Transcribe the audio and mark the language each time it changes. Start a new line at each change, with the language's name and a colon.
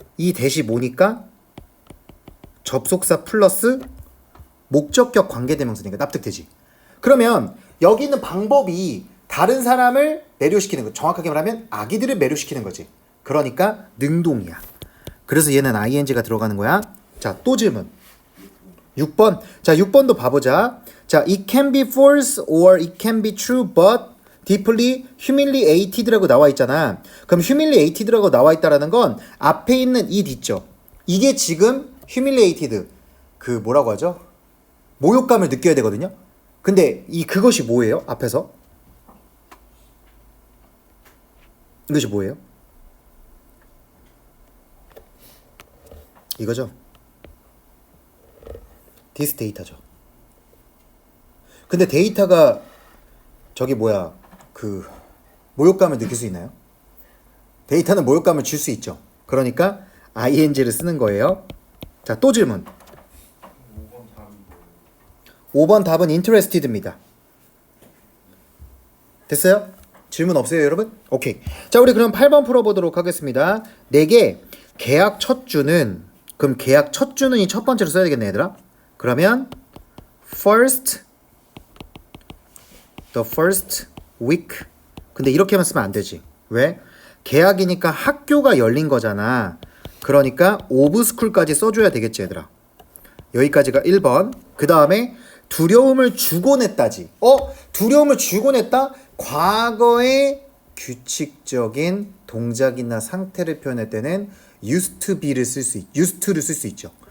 Korean: 이 대시 뭐니까? 접속사 플러스 목적격 관계대명사니까 납득되지. 그러면 여기 있는 방법이 다른 사람을 매료시키는 거, 정확하게 말하면 아기들을 매료시키는 거지. 그러니까 능동이야. 그래서 얘는 ing가 들어가는 거야. 자, 또 질문 6번. 자, 6번도 봐보자.
English: 자, it can be false or it can be true but deeply humiliated라고
Korean: 나와 있잖아. 그럼 humiliated라고 나와 있다라는 건 앞에 있는 it 있죠. 이게 지금 humiliated, 그 뭐라고 하죠? 모욕감을 느껴야 되거든요. 근데 그것이 뭐예요? 앞에서 이것이 뭐예요? 이거죠. this 데이터죠. 근데 데이터가 저기 뭐야, 그 모욕감을 느낄 수 있나요? 데이터는 모욕감을 줄 수 있죠. 그러니까 ing를 쓰는 거예요. 자, 또 질문. 5번 답은 interested입니다. 됐어요? 질문 없어요, 여러분? 오케이. 자, 우리 그럼 8번 풀어보도록 하겠습니다. 내게 계약 첫 주는, 그럼 계약 첫 주는 이 첫 번째로 써야 되겠네, 얘들아. 그러면
English: the first week.
Korean: 근데 이렇게만 쓰면 안 되지. 왜? 계약이니까 학교가 열린 거잖아. 그러니까
English: of school
Korean: 까지 써줘야 되겠지, 얘들아. 여기까지가 1번. 그 다음에 두려움을 주고 냈다지. 두려움을 주고 냈다? 과거의 규칙적인 동작이나 상태를 표현할 때는 used to를 쓸 수 있죠.